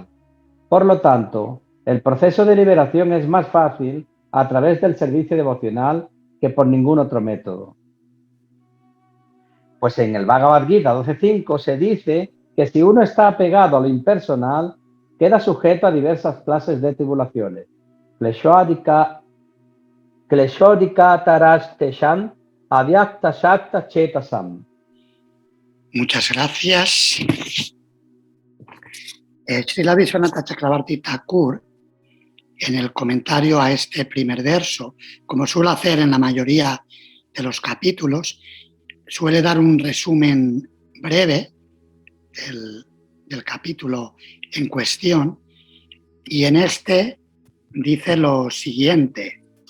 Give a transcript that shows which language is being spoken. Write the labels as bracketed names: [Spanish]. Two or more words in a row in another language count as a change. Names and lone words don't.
[Spanish] Por lo tanto, el proceso de liberación es más fácil a través del servicio devocional que por ningún otro método. Pues en el Bhagavad Gita 12.5 se dice que si uno está apegado a lo impersonal, queda sujeto a diversas clases de tribulaciones. [Sanskrit] Kleshodika tarasteshan avyakta shakta chetasam. [Spanish] Muchas gracias. Srila Vishwanatha Chakravarti Thakur, en el comentario a este primer verso, como suele hacer en la mayoría de los capítulos, suele dar un resumen breve del capítulo en cuestión, y en este dice lo siguiente.